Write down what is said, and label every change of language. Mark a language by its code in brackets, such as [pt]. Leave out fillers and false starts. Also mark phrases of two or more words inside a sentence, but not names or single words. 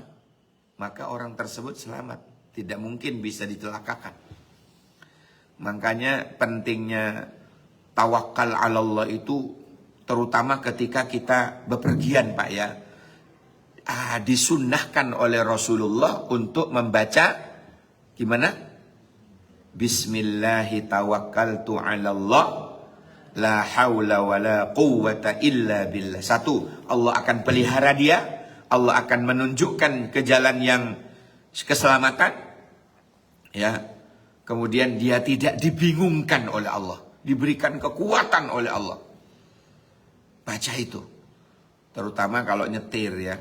[id] Maka orang tersebut selamat. Tidak mungkin bisa dicelakakan. Makanya pentingnya tawakal [ar] على الله [id] itu terutama ketika kita bepergian, Pak, ya. Disunnahkan oleh Rasulullah untuk membaca gimana? [ar] بسم الله توكلت على الله. لا حول ولا قوة إلا بالله. [id] Satu, Allah akan pelihara dia. Allah akan menunjukkan ke jalan yang keselamatan. Ya. Kemudian dia tidak dibingungkan oleh Allah. Diberikan kekuatan oleh Allah. Baca itu. Terutama kalau nyetir, ya.